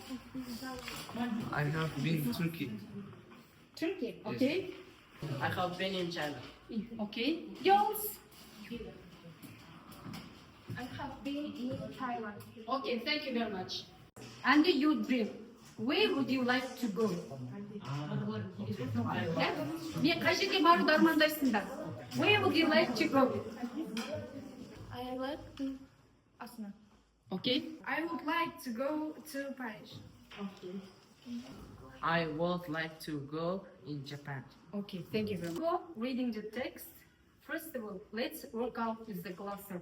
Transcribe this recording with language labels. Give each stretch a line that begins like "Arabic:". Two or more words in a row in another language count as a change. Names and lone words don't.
English: I have been to Turkey. Turkey, okay. I have been in China. Okay. Yours? I have been in Thailand. Okay, thank you very much. And your dream, where would you like to go?
Kazakh: Мен қай жерге баруды армандайсыңдар?
English: Where would you like to go? I like to Asna. Okay. I would like to go to Paris. Okay. I would like to go in Japan. Okay, thank you very much. Before reading the text, first of all, let's work out with the glossary.